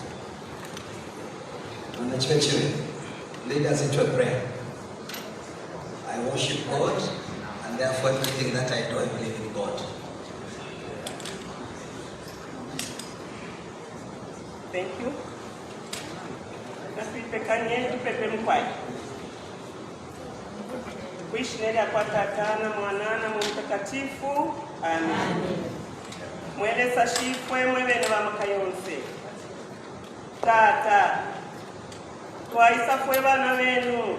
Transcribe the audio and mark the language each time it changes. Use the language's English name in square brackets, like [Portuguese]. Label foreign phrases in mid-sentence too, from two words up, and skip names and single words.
[English] And the church lead us into a prayer. I worship God, and therefore everything that I do, I believe in God. Thank you. [Bemba] Nasipekanie tupepe mkwai. Kuishineli kwa Tatana, Mwanana, Mtakatifu. [English] Amen. [Bemba] Mweleza shifwe mwebene wa makayonse. Tata, twaisa fwe bana benu.